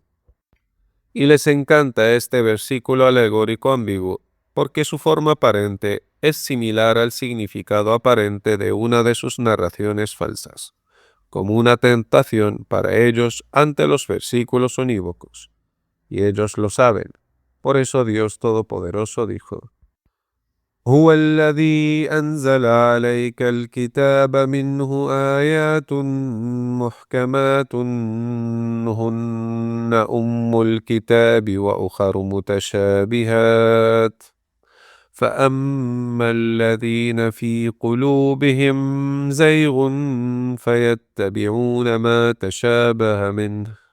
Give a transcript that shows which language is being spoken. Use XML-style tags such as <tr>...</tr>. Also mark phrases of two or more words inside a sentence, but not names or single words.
<es>Y les encanta este versículo alegórico ambiguo, porque su forma aparente es similar al significado aparente de una de sus narraciones falsas, como una tentación para ellos ante los versículos unívocos. Y ellos lo saben. Por eso Dios Todopoderoso dijo:</es> <ar>هو الذي أنزل عليك الكتاب منه آيات محكمات هن أم الكتاب وأخر متشابهات فأما الذين في قلوبهم زيغ فيتبعون ما تشابه منه</ar>